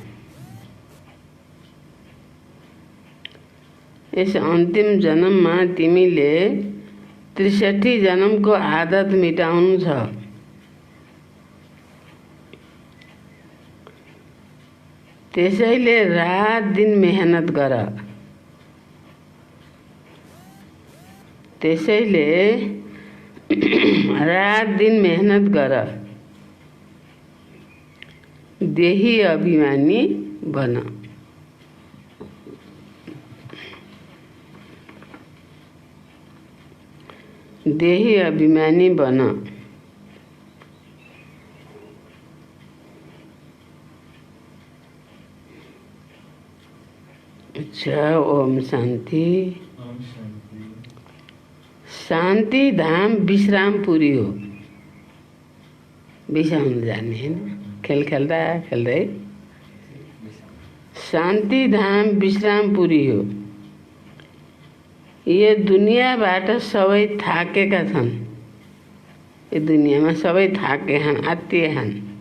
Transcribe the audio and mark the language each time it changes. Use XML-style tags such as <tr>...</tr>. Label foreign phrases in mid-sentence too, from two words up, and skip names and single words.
<ne>इस अन्तिम जन्ममा तिमीले 63 जन्मको आदत मिटाउनु छ। त्यसैले रात दिन मेहनत गर। देही अभिमानी बन। देही अभिमानी बन।</ne> <hi>अच्छा, ओम शांति।</hi> <ne>शांति धाम विश्रामपुरी हो। बिसाउन जाने हैन, खेल खेल्दै शांति धाम विश्रामपुरी हो। यो दुनियाँबाट सबै थाकेका छन्। यो दुनियाँमा सबै थाकेछन्, आत्तिएछन्।</ne>